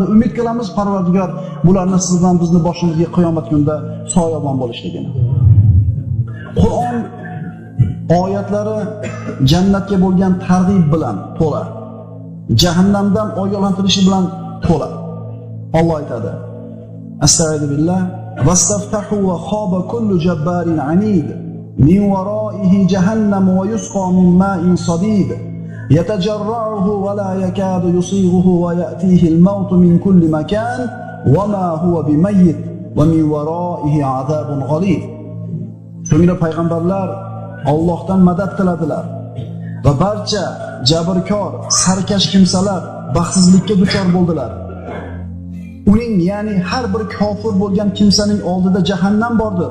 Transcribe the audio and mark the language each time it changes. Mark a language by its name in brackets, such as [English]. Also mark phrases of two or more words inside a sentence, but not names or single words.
[Uzbek] Umid qilamiz Parvardigor bularni sizdan bizni boshimizga qiyomat kunida soyabon bo'lishligini. Qur'on oyatlari jannatga bo'lgan targ'ib bilan to'la, jahannamdan ogohlantirishi bilan to'la. [Arabic] Alloh aytadi: أستغفر الله واستفتحوا وخاب كل جبار عنيد من ورائه جهنم ويسقى من ماء صديد يتجرعه ولا يكاد يسيغه ويأتيه الموت من كل مكان وما هو بميت ومن ورائه عذاب غليظ. [Uzbek] So'ngra payg'ambarlar Allohdan madad tiladilar va barcha jabrkor, sarkash kimsalar baxtsizlikka duchor bo'ldilar. Uning, ya'ni har bir kofir bo'lgan kimsaning oldida jahannam bordir.